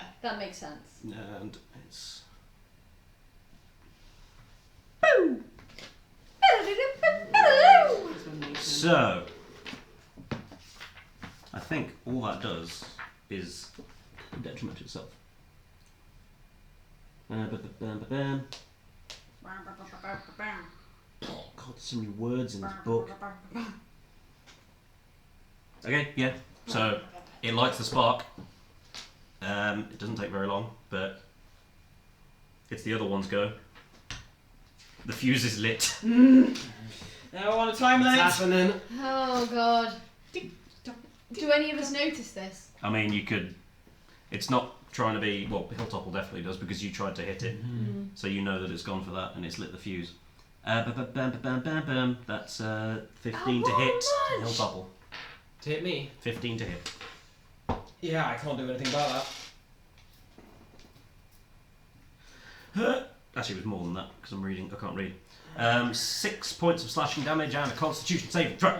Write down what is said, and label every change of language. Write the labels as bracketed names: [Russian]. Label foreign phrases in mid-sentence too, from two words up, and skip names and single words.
[English] That makes sense. And it's... So... I think all that does is detriment to itself. Ba-ba-ba-bam-ba-bam. Oh, God, there's so many words in this book. Okay, yeah. So it lights the spark. It doesn't take very long, but it's the other one's go. The fuse is lit. Now on a time What's limit. happening? Oh god. Do any of us notice this? I mean, you could. It's not trying to be. Well, Hilltopple definitely does because you tried to hit it, so you know that it's gone for that and it's lit the fuse. Ba-bam-bam-bam-bam. That's 15 to hit. Oh, Hilltopple. To hit me? 15 to hit. Yeah, I can't do anything about that. Actually, it was more than that because I'm reading. I can't read. 6 points of slashing damage and a Constitution saving throw.